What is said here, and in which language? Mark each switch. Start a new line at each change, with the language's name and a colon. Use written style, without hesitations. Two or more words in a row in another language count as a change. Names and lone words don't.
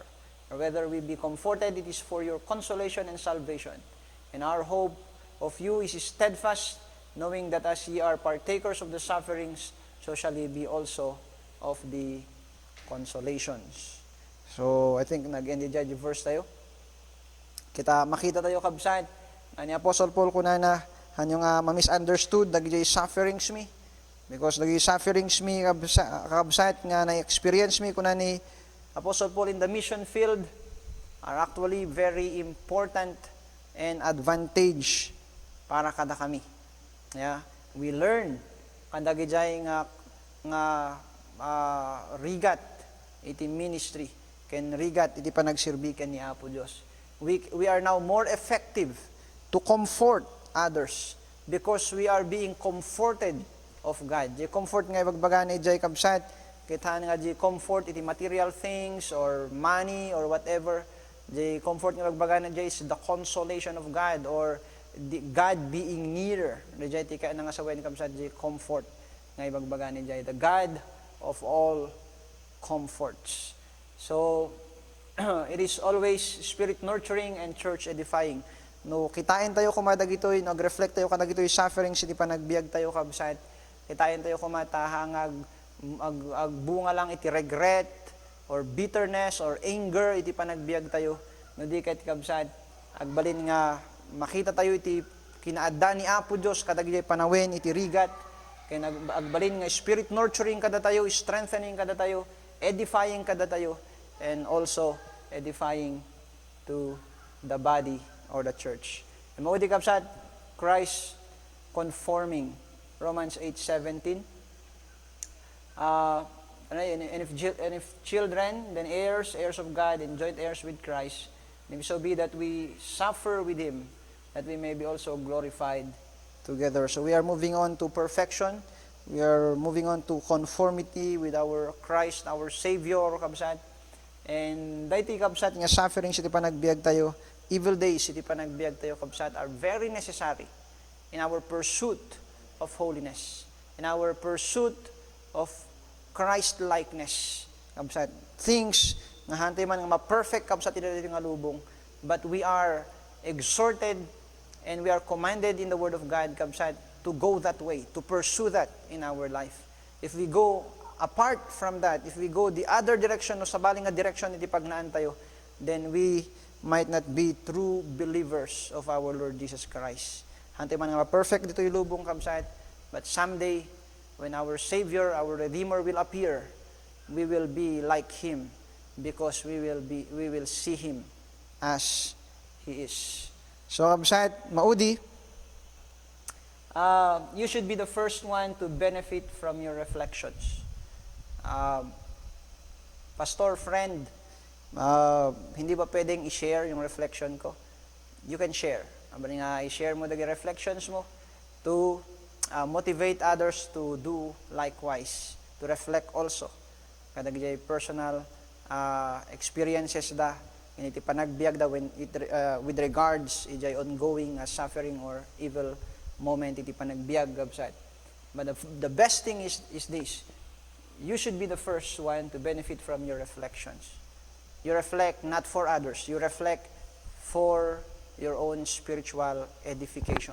English: Or whether we be comforted, it is for your consolation and salvation. And our hope of you is steadfast, knowing that as ye are partakers of the sufferings, so shall ye be also of the consolations. So, I think nag-end the verse tayo.
Iloko: Makita tayo, kabsat, ni Apostle Paul kunana, hanyong ma-misunderstood, dagijay sufferings me. Because dagijay sufferings me, kabsat, nga na-experience me, kuna ni Apostle Paul
English: in the mission field, are actually very important and advantage
Iloko: para kada kami.
English: Yeah? We learn
Iloko: kadagijay nga rigat iti ministry, ken rigat iti panagsirbi ken ni Apo Dios.
English: We are now more effective to comfort others because we are being comforted of God.
Iloko: Di comfort nga ibagbaga ni Jay kabsat, kita nga di comfort iti
English: material things or money or whatever. The comfort
Iloko: nga bagbaga na Jay
English: is the consolation of God or God being near.
Iloko: Jay tika na nga sa wen kabsat Jay comfort nga ibagbaga ni Jay,
English: the God of all comforts. So it is always spirit nurturing and church edifying.
Iloko: No, kitain tayo kumadagitoy, nag-reflect tayo kadagitoy sufferings, iti panagbiag tayo kabsat. Kitain tayo kumatahang agbunga lang iti
English: regret or bitterness or anger,
Iloko: iti panagbiag tayo. no di ket kabsat, agbalin nga makita tayo iti kinaadda ni Apo Dios kadagiti panawen iti rigat, kay agbalin nga
English: spirit nurturing
Iloko: kada tayo, strengthening kada tayo, edifying kada tayo,
English: and also edifying to the body or the church.
Iloko: And maudi kabsat,
English: Christ conforming, Romans 8:17. And if children, then heirs of God, and joint heirs with Christ, and if so be that we suffer with Him, that we may be also glorified together. So we are moving on to perfection. We are moving on to conformity with our Christ, our Savior,
Iloko: kabsat. And dayti kabsat nga sufferings iti panagbiag tayo,
English: evil days
Iloko: iti panagbiag tayo kabsat,
English: are very necessary in our pursuit of holiness, in our pursuit of Christ-likeness.
Iloko: Kabsat, things nga hantay man nga ma-perfect kabsat iti nga lubong,
English: but we are exhorted and we are commanded in the Word of God, kabsat, to go that way, to pursue that in our life. If we go apart from that, if we go the other direction
Iloko: o sabaling nga direction iti pagnaan tayo,
English: then we might not be true believers of our Lord Jesus Christ.
Iloko: Hantay man nga ma-perfect dito yung lubong, kabsat,
English: but someday, when our Savior, our Redeemer will appear, we will be like Him, because we will see Him as He is. So,
Iloko: kabsat, maudi,
English: you should be the first one to benefit from your reflections. Pastor, friend,
Filipino: hindi ba pwedeng i-share yung reflection ko?
English: You can share.
Iloko: Abang nga, i-share mo dagi reflections mo
English: to motivate others to do likewise, to reflect also.
Iloko: Kadagiti personal experiences da, iti panagbiag da
English: when with regards
Iloko: iti
English: ongoing suffering or evil moment
Iloko: iti panagbiag kabsat.
English: But the best thing is this: you should be the first one to benefit from your reflections. You reflect not for others, you reflect for your own spiritual edification.